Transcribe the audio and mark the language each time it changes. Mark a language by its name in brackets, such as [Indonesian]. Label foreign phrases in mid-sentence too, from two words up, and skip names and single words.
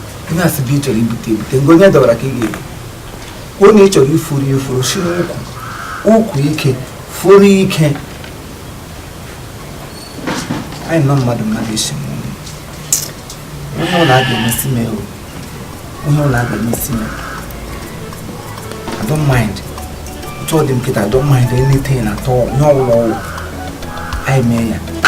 [Igbo] Onye asị bụ ị chọrọ ibute ebute, nga onye dọbara ka ị ga-ebu. Onye ị chọrọ iforo ya eforo, si n'ụkwụ, ụkwụ ike, foro ike. Anyị nọ mmadụ, mmadụ isi m. Onye ọ na-aga emesi m ewu. Onye ọ na-aga emesi m. [English] I don't mind. [Igbo] Otu ọ dị m kịta, [English] I don't mind anything at all. [Igbo] Onye ọbụla ọ wụ, anyị mee ya.